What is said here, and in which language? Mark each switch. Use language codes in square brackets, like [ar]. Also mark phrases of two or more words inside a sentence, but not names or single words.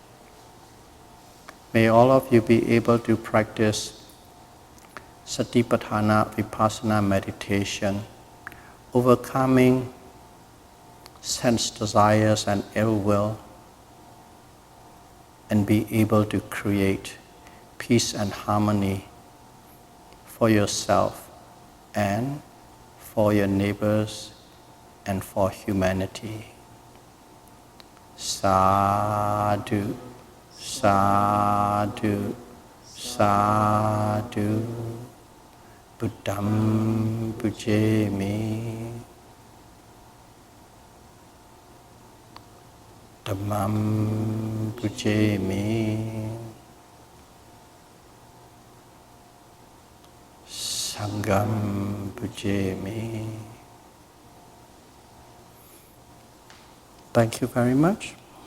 [en] May all of you be able to practice Satipatthana Vipassana meditation, overcoming sense desires and ill will, and be able to create peace and harmony for yourself and for your neighbors and for humanity. [pi] Sadhu, sadhu, sadhu. Buddham pujemi. Dhammam pujemi. Sangham pujemi. [en] Thank you very much.